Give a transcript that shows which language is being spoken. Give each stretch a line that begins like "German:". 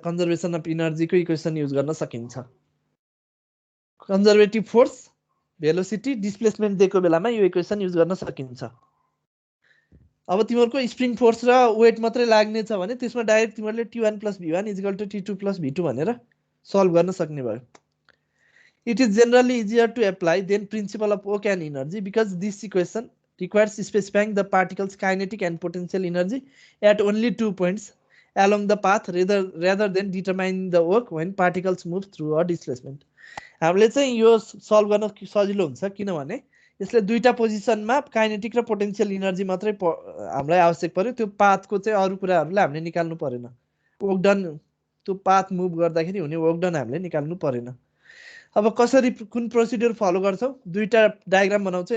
Nepali: Conservation of इनर्जीको equation use गर्न सकिन्छ। Conservative force velocity displacement दिएको बेलामा यो इक्वेसन युज गर्न सकिन्छ। अब तिमीहरूको स्प्रिङ फोर्स र वेट मात्रै लाग्ने छ भने त्यसमा डाइरेक्ट तिमीहरूले
English: T1 plus V1 is equal to T2 plus V2
Nepali: भनेर सल्भ गर्न सक्ने भयो।
English: It is generally easier to apply than principle of work and energy because this equation requires specifying the particle's kinetic and potential energy at only 2 points along the path rather than determining the work when particles move through a displacement.
Nepali: हामीले चाहिँ यो solve गर्न सजिलो हुन्छ किनभने यसले दुईटा पोजिसनमा काइनेटिक र पोटेन्शियल इनर्जी मात्रै हामीलाई आवश्यक पर्यो। त्यो पाथको चाहिँ अरू कुराहरूलाई हामीले निकाल्नु परेन। वर्क डन त्यो पाथ मुभ गर्दाखेरि हुने वर्क डन हामीले निकाल्नु परेन। अब कसरी कुन प्रोसिड्युर फलो गर्छौँ, दुईटा डायग्राम बनाउँछौँ।